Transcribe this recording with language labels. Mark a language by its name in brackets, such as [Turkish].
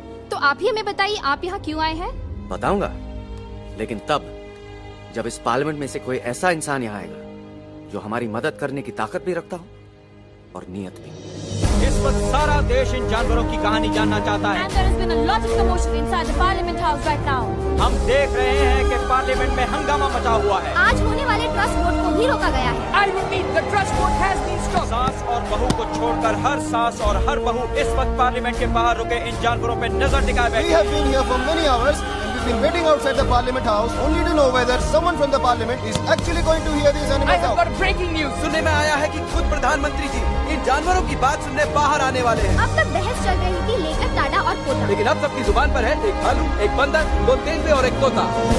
[Hindi] तो आप ही हमें बताइए, आप यहाँ क्यों आए हैं? बताऊंगा, लेकिन तब जब इस पार्लियामेंट में से कोई ऐसा इंसान यहाँ आएगा जो हमारी मदद करने की ताकत भी रखता हो और नीयत भी। इस वक्त सारा देश इन जानवरों की कहानी जानना चाहता है। [English] And there has been a lot of commotion inside the Parliament House right now. [Hindi] हम देख रहे हैं कि पार्लियामेंट में हंगामा मचा हुआ है। आज होने वाले ट्रस्ट वोट को भी रोका गया है। [English] I repeat, the trust vote has been stopped. [Hindi] सास और बहू को छोड़कर हर सास और हर बहू इस वक्त पार्लियामेंट के बाहर रुके इन जानवरों पे नजर टिकाए बैठे। [English] We have been here for many hours and we've been waiting outside the Parliament House only to know whether someone from the Parliament is actually going to hear these animals out. I have got breaking news. [Hindi] सुनने में आया है कि खुद प्रधानमंत्री जी इन जानवरों की बात सुनने बाहर आने वाले हैं। अब तक बहस चल रही थी लेकर टाटा और पोता, लेकिन अब सबकी जुबान पर है एक भालू, एक बंदर, दो तेंदुए और एक तोता।